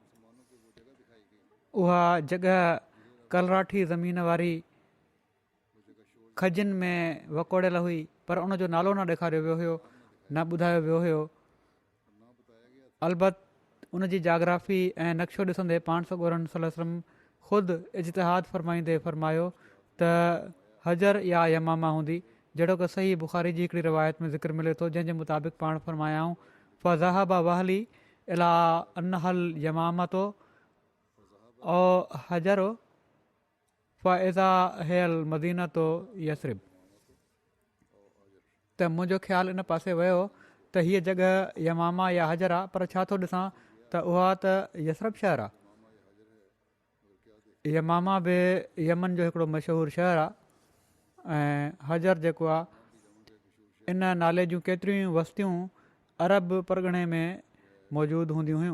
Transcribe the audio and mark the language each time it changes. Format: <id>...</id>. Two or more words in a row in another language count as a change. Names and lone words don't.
<sd>उहा जॻह कलराठी ज़मीन वारी खजिन में वकोड़ियल हुई, पर उनजो नालो न ॾेखारियो वियो हुयो, न ॿुधायो वियो हुयो। अलबत उन जी जाग्राफ़ी ऐं नक्शो ॾिसंदे पाण सॻोरनि</sd> <ar>صلى الله عليه وسلم</ar> <sd>ख़ुदि इज्तिहाद फरमाईंदे फरमायो त हजर या यमामा हूंदी, जहिड़ो की सही बुख़ारी जी हिकिड़ी रिवायत में ज़िक्र मिले थो, जंहिंजे मुताबिक़ पाण फरमायाऊं</sd> <ar>فذهب وهلي إلى أنها اليمامة أو هجر فإذا هي المدينة يثرب.</ar> <sd>त मुंहिंजो ख़्यालु इन पासे वियो त हीअ जॻह यमामा या हजर आहे, पर छा थो ॾिसां त उहा त यसरब शहर आहे। यमामा बि यमन जो हिकिड़ो मशहूरु शहरु आहे ऐं हजर जेको आहे, इन नाले जूं केतिरियूं वस्तियूं अरब परॻणे में मौजूदु हूंदियूं हुयूं।</sd>